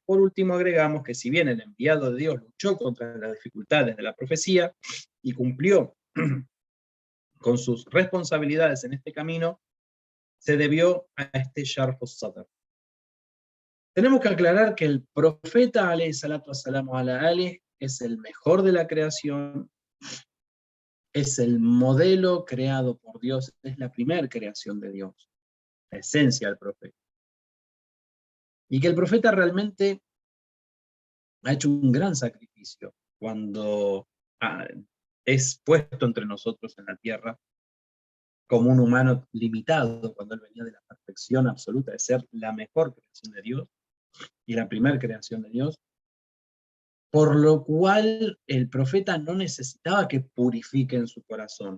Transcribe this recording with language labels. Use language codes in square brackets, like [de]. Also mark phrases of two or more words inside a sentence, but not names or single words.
[es] Por último, agregamos que si bien el enviado de Dios luchó contra las dificultades de la profecía y cumplió con sus responsabilidades en este camino, se debió a este Sharh al-Sadr. Tenemos que aclarar que el profeta [ar] عليه الصلاة والسلام على آله [es] es el mejor de la creación, es el modelo creado por Dios, es la primera creación de Dios, la esencia del profeta. Y que el profeta realmente ha hecho un gran sacrificio cuando es puesto entre nosotros en la tierra como un humano limitado, cuando él venía de la perfección absoluta, de ser la mejor creación de Dios y la primera creación de Dios, por lo cual el profeta no necesitaba que purifiquen su corazón.